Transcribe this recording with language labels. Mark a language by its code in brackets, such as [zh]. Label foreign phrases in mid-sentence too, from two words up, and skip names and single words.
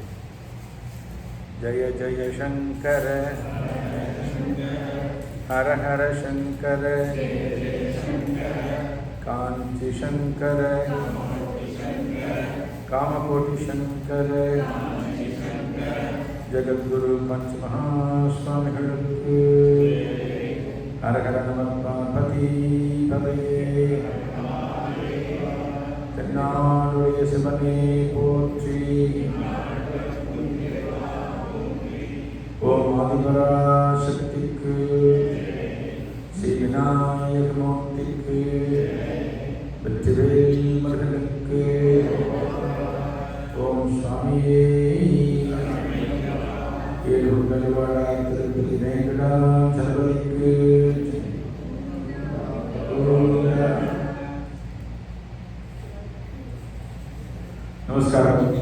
[sa] जय जय शंकर हर हर शंकर कांची शंकर कामकोटि शंकर जगद्गुरु पंचमहास्वामी हर हर नमः पार्वती पतये [ta] தென்னாடுடைய சிவனே போற்றி। ஓம் ஆதிபராசக்திக்கு ஸ்ரீ விநாயக மூர்த்திக்கு வெற்றிவேல் முருகனுக்கு ஓம் சுவாமியே திருப்பதி வெங்கடாச்சலபதிக்கு நமஸ்காரம்.